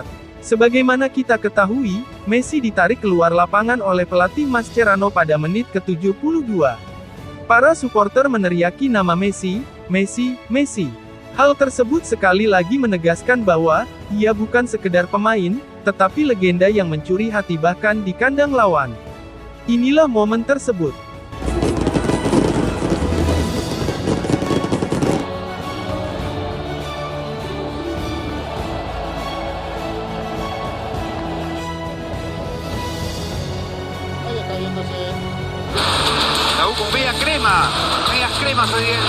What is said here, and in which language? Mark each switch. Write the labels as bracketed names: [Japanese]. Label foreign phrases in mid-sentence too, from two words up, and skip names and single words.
[Indonesian] Sebagaimana kita ketahui, Messi ditarik keluar lapangan oleh pelatih Mascherano pada menit ke-72. Para supporter meneriaki nama Messi, Messi, Messi. Hal tersebut sekali lagi menegaskan bahwa, ia bukan sekedar pemain, tetapi legenda yang mencuri hati bahkan di kandang lawan. Inilah momen tersebut. [Spanish] Ahí está viéndose. La U con media crema. Medias cremas hoy día.